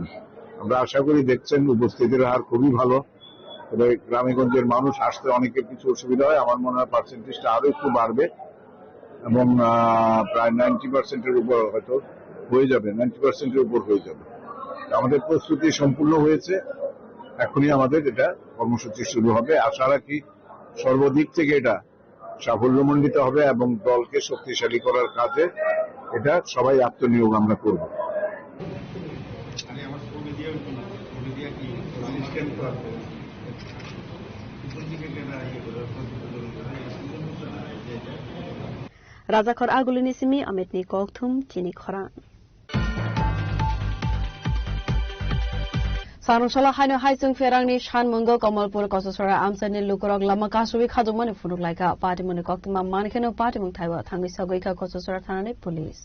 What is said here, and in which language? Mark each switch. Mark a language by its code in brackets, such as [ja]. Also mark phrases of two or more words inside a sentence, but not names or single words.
[bn] আমরা আশা করি দেখছেন উপস্থিতির হার খুবই ভালো, তবে গ্রামেগঞ্জের মানুষ আসতে অনেকের কিছু অসুবিধা হয়, আমার মনে হয় পার্সেন্টেজটা আরো একটু বাড়বে এবং প্রায় 90%-এর উপর হয়তো হয়ে যাবে, 90%-এর উপর হয়ে যাবে। আমাদের প্রস্তুতি সম্পূর্ণ হয়েছে, এখনই আমাদের এটা কর্মসূচি শুরু হবে। আশা রাখি সর্বদিক থেকে এটা সাফল্যমণ্ডিত হবে এবং দলকে শক্তিশালী করার কাজে এটা সবাই আত্মনিয়োগ আমরা করব। [trp] Razakor Agulinisimi Ametni Koktum Chini Khoran. Sarungshala Haino Haisung Ferangni Shan Mungo Kamalpur Kososora Amsani Lukurok Lama Kasui Khadumani Furulaika Party Muni Koktuma Manikano Party Mung Taiwa Tangi Sagoika Kososora Thani Police.